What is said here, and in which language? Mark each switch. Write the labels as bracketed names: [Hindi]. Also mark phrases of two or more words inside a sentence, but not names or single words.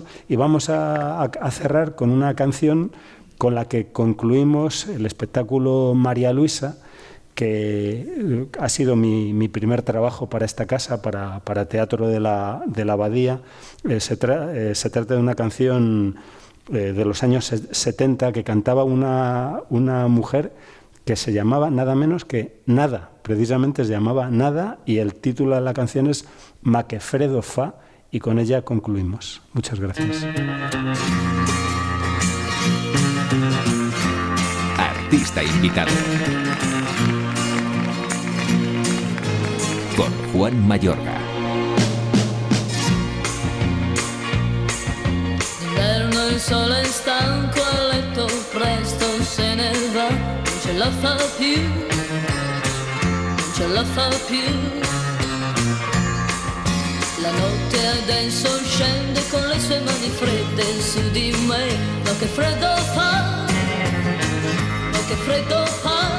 [Spanish] Y vamos a cerrar con una canción con la que concluimos el espectáculo María Luisa, que ha sido mi primer trabajo para esta casa, para Teatro de la Abadía. Se trata de una canción de los años 70 que cantaba una mujer que se llamaba nada menos que Nada, precisamente se llamaba Nada, y el título de la canción es Ma que freddo fa, y con ella concluimos. Muchas gracias. Artista invitado. Con Juan Mayorga. [Italian] D'inverno il sole è stanco a letto, presto se ne va, non ce la fa più, non ce la fa più. La notte adesso scende con le sue mani fredde su di me, ma che freddo fa, ma che freddo fa.